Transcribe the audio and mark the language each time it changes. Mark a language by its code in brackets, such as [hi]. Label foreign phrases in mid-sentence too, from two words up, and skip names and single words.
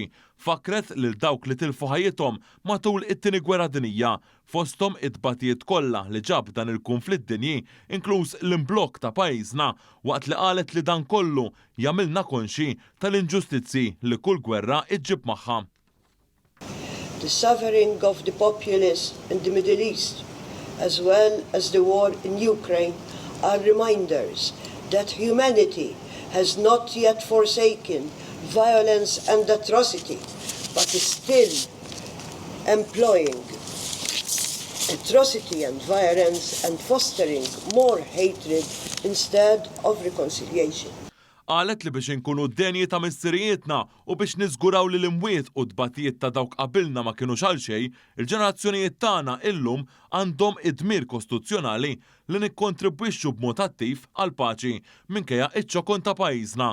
[mt] Fakret lil dawk li tilfu ħajjithom matul it-tieni gwerra dinjija fosthom it-tbatijiet kollha li ġab dan il-konflitt dinji, inkluż l-imblokk ta' pajjiżna, waqt li qalet li dan kollu jagħmilna konxi tal-inġustizzi li kull gwerra iġġib magħha. [en] The suffering of the populace in the Middle East, as well as the war in Ukraine, are reminders that humanity has not yet forsaken violence and atrocity, but is still employing atrocity and violence and fostering more hatred instead of reconciliation. [mt] Qalet li biex inkunu d-denji ta' missirijietna u biex niżguraw li l-imwiet u d-batijiet ta' dawk qabilna ma kienu xal xejn, il-ġenerazzjonijiet tagħna illum għandhom id-dmir kostituzzjonali li nikkontribwixxu b'mod attiv għal paċi minkejja iċ-ċokon ta' pajjiżna.